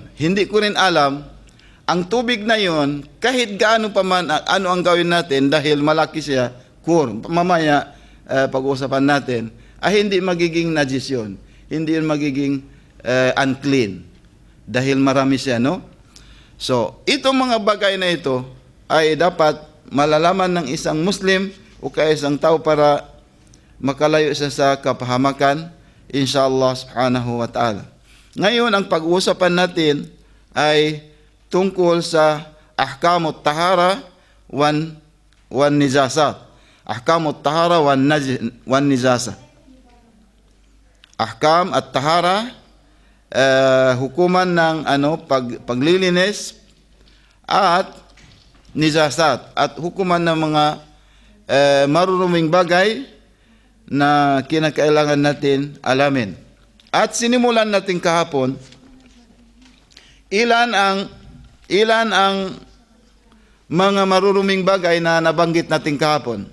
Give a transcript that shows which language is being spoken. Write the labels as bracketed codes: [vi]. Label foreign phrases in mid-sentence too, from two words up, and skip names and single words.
[tl] Hindi ko rin alam, ang tubig na yon, kahit gaano pa man, ano ang gawin natin, dahil malaki siya, mamaya pag-uusapan natin, hindi magiging najis yun. Hindi yun magiging unclean. Dahil marami siya, no? So, itong mga bagay na ito, ay dapat malalaman ng isang Muslim o kaya isang tao para makalayo siya sa kapahamakan, [ar] إن شاء الله سبحانه وتعالى. [tl] Ngayon, ang pag-uusapan natin ay tungkol sa [ar] أحكام الطهارة والنجاسات. أحكام الطهارة والنجاسات. أحكام الطهارة, [tl] hukuman ng paglilinis at nijasat, at hukuman ng mga maruruming bagay na kinakailangan natin alamin. At sinimulan natin kahapon, ilan ang mga maruruming bagay na nabanggit natin kahapon?